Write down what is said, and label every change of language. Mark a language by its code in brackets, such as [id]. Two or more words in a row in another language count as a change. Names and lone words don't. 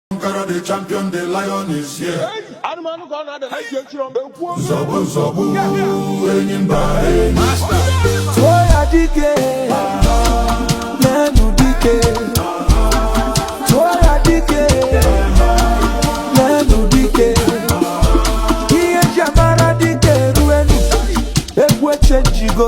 [en] The champion, the lion is here. [ig] Zobu zobu, enyimba master. Toya dike, nenu dike. Toya dike, nenu dike. Iye jamara dike ruenu, ekwe chenjigo.